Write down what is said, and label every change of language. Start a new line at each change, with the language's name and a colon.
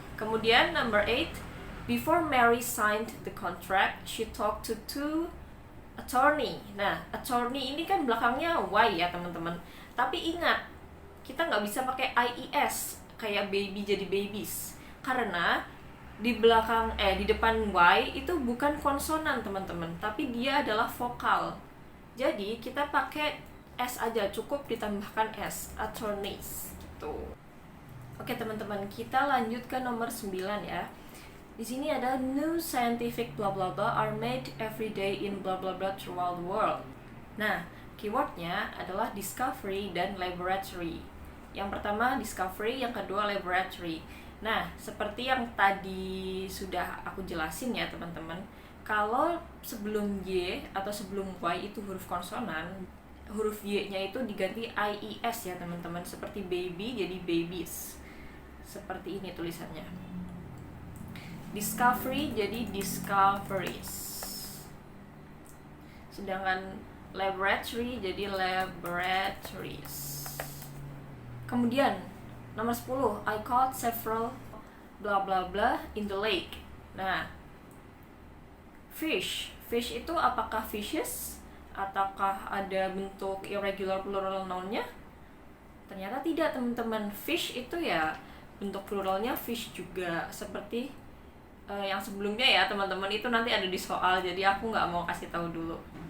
English: Kemudian number 8, before Mary signed the contract, she talked to two attorney.
Indonesian: Nah, attorney ini kan belakangnya Y ya teman-teman. Tapi ingat, kita nggak bisa pakai IES kayak baby jadi babies, karena di depan Y itu bukan konsonan teman-teman, tapi dia adalah vokal. Jadi kita pakai S aja, cukup ditambahkan S, attorneys gitu. Oke teman-teman, kita lanjut ke nomor 9 ya. Di sini ada
English: new scientific blah blah blah are made every day in blah blah blah throughout the world.
Indonesian: Nah, keywordnya adalah discovery dan laboratory. Yang pertama discovery, yang kedua laboratory. Nah, seperti yang tadi sudah aku jelasin ya teman-teman, kalau sebelum Y atau sebelum Y itu huruf konsonan, huruf Y-nya itu diganti IES ya teman-teman, seperti baby jadi babies. Seperti ini tulisannya. Discovery jadi discoveries. Sedangkan laboratory jadi laboratories. Kemudian nomor 10,
English: I caught several blah blah blah in the lake.
Indonesian: Nah, fish itu apakah fishes? Ataukah ada bentuk irregular plural noun-nya? Ternyata tidak teman-teman. Fish itu ya bentuk pluralnya fish juga, seperti yang sebelumnya ya teman-teman, itu nanti ada di soal, jadi aku nggak mau kasih tahu dulu.